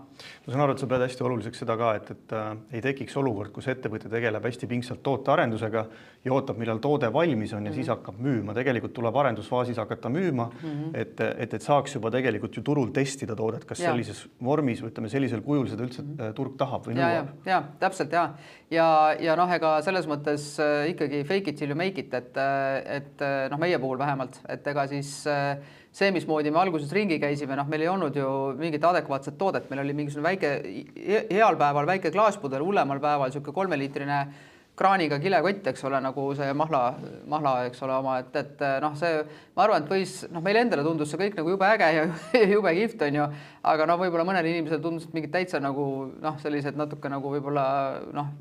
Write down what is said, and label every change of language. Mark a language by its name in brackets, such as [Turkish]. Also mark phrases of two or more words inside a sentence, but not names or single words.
[Estonian] Ma saan aru, et sa pead hästi oluliseks seda ka, et ei tekiks olukord, kus ettevõte tegeleb hästi pingsalt tootearendusega ja ootab, millal toode valmis on ja siis hakkab müüma. Tegelikult tuleb arendusfaasis hakata müüma, et saaks juba tegelikult ju turul testida toodet, kas sellises vormis või ütleme sellisel kujul seda üldse turg tahab või nõuab. Ja, täpselt ja noh, ega selles mõttes ikkagi [English] fake it till you make it, [Estonian] et noh, meie puhul vähemalt, et ega siis see, mismoodi me alguses ringi käisime, noh, meil ei olnud ju mingit adekvaatset toodet, meil oli mingisugune heal päeval väike klaaspudel, hullemal päeval siuke 3-liitrine kraaniga kilekott, eks ole, nagu see mahla, eks ole, oma, et noh, see, ma arvan, et võis, noh, meile endale tundus see kõik nagu jube äge ja jube kihvt on ju, aga noh, võib-olla mõnel inimesel tundus, et mingid täitsa nagu noh, sellised natuke nagu võib-olla noh,